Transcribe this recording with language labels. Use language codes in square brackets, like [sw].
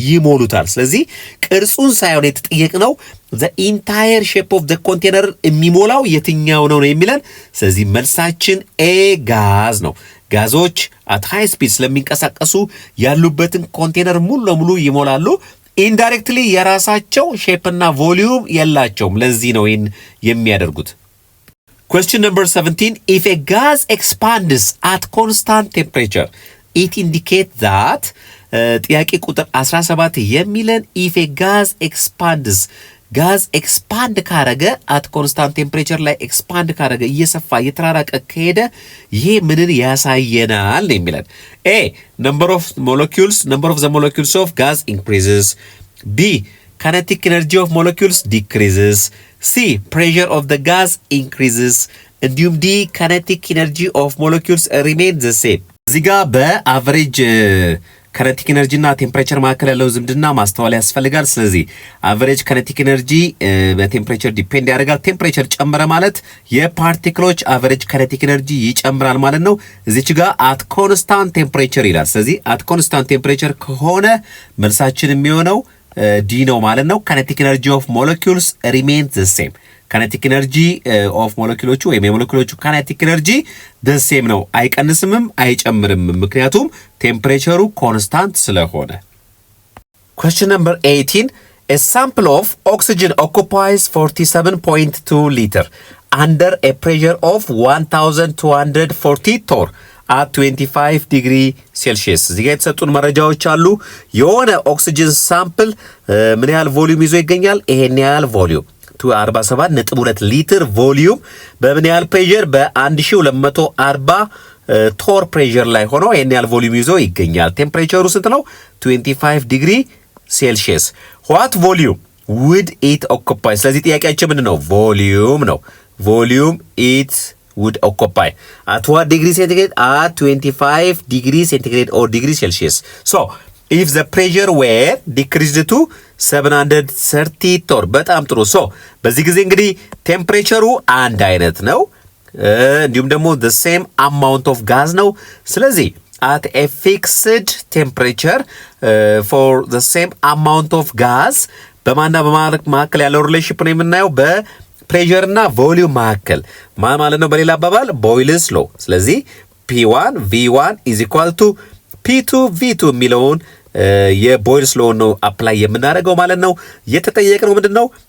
[am] ይሞሉታል። ስለዚህ ቅርጹን ሳይሆን የተጠየቅነው [en] the entire shape of the container [am] የሚሞላው የትኛው ነው የሚለን። ስለዚህ መልሳችን ኤ ጋዝ ነው። ጋዞች [en] at high speed [am] ስለሚንቀሳቀሱ ያሉበትን ኮንቴነር ሙሉ ለሙሉ ይሞላሉ። ኢንዳይሬክትሊ የራሳቸው ሼፕ እና ቮሊዩም የላቸውም። ለዚህ ነው ይሄን የሚያደርጉት። [en] Question number 17. If a gas expands at constant temperature it indicates that [am] ጥያቄ ቁጥር 17 የሚለን [en] if a gas expands [am] ጋዝ ኤክስፓንድ ካረገ [en] at constant temperature [am] ላይ ኤክስፓንድ ካረገ እየሰፋ እየተራራቀ ከሄደ ይሄ ምንን ያሳየናል ነው የሚለን። [en] A number of the molecules of gas increases. B kinetic energy of molecules decreases. C pressure of the gas increases. እንዲሁም D kinetic energy of molecules remains the same. [am] እዚህ ጋር በአቨሬጅ ካይኔቲክ ኤነርጂ እና ቴምፕሬቸር መካከል ያለው ዝምድና ማስተዋል ያስፈልጋል። ስለዚህ አቨሬጅ ካይኔቲክ ኤነርጂ በቴምፕሬቸር ዲፔንድ ያደርጋል። ቴምፕሬቸር ጨመረ ማለት የፓርቲክሎች አቨሬጅ ካይኔቲክ ኤነርጂ ይጨምራል ማለት ነው። እዚች ጋር አት ኮንስታንት ቴምፕሬቸር ይላል። ስለዚህ አት ኮንስታንት ቴምፕሬቸር ከሆነ መልሳችን የሚሆነው ዲ ነው ማለት ነው። [en] ካይኔቲክ ኤነርጂ ኦፍ ሞለኪውልስ ሪሜንስ ዘ ሴም። [am] ካይኔቲክ ኤነርጂ ኦፍ ሞለኪውሎቹ ወይም የሞለኪውሎቹ ካይኔቲክ ኤነርጂ ዘ ሴም ነው፣ አይቀንስምም አይጨምርም፣ ምክንያቱም ቴምፕሬቸሩ ኮንስታንት ስለሆነ። [en] Question number 18. A sample of oxygen occupies 47.2 liter under a pressure of 1240 torr at 25 degree Celsius. [am] እዚህ ጋር የተሰጡን መረጃዎች አሉ። የሆነ ኦክሲጅን ሳምፕል ምን ያህል ቮሊዩም ይዞ ይገኛል? ይሄን ያህል ቮሊዩም 47.2 ሊትር ቮሊዩም በምን ያህል ፕሬሸር? በ1240 ቶር ፕሬሸር ላይ ሆኖ ይሄን ያህል ቮሊዩም ይዞ ይገኛል። ቴምፕሬቸሩ ስንት ነው? 25 ዲግሪ [en] ሴልሺየስ what volume would it occupy? [am] ስለዚህ ጥያቄያችን ምንድን ነው? ቮሊዩም ነው። [en] ቮሊዩም it would occupy at what degree centigrade? at 25 degree centigrade or degree Celsius. So if the pressure were decreased to 730 torr [am] በጣም ጥሩ። ሶ በዚህ ጊዜ እንግዲህ ቴምፕሬቸሩ አንድ አይነት ነው፣ እንዲሁም ደግሞ [en] the same amount of gas [am] ነው። ስለዚህ [en] at a fixed temperature for the same amount of gas [am] በማና በማካከል ያለው ሪሌሽንሺፕ ነው የምናየው በፕሬሸር እና ቮሊዩም መካከል ማለት ነው። በሌላ አባባል ቦይልስ ሎ። ስለዚህ [en] P1 V1 is equal to P2 V2 [am] የሚለውን የቦይልስ ሎ ነው አፕላይ የምናደርገው ማለት ነው። የተጠየቅነው ምንድን ነው?